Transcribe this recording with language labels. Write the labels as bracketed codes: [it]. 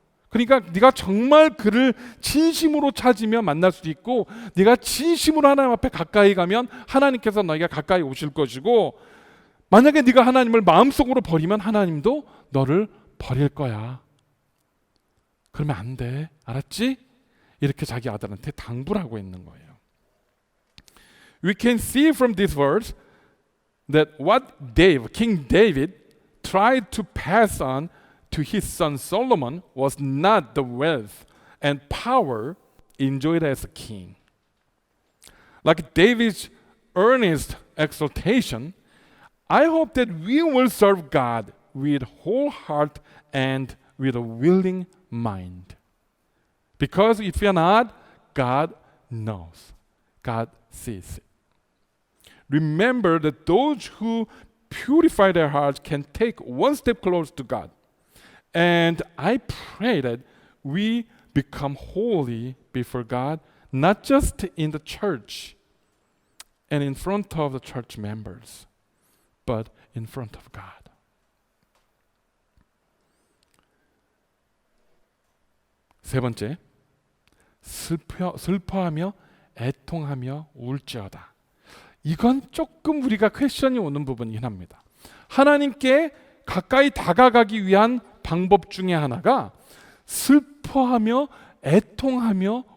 [ko] 그러니까 네가 정말 그를 진심으로 찾으면 만날 수도 있고 네가 진심으로 하나님 앞에 가까이 가면 하나님께서 너희가 가까이 오실 것이고 만약에 네가 하나님을 마음속으로 버리면 하나님도 너를 버릴 거야. 그러면 안 돼. 알았지? 이렇게 자기 아들한테 당부를 하고 있는 거예요. [en] We can see from this verse that what King David tried to pass on to his son Solomon was not the wealth and power enjoyed as a king. Like David's earnest exhortation, I hope that we will serve God with whole heart and with a willing mind. Because if we are not, God knows. God sees it. Remember that those who purify their hearts can take one step closer to God. And I pray that we become holy before God, not just in the church and in front of the church members, but in front of God. [ko] 세 번째, 슬퍼하며 애통하며 울지어다. 이건 조금 우리가 퀘션이 오는 부분이긴 합니다. 하나님께 가까이 다가가기 위한 방법 중에 하나가 슬퍼하며 애통하며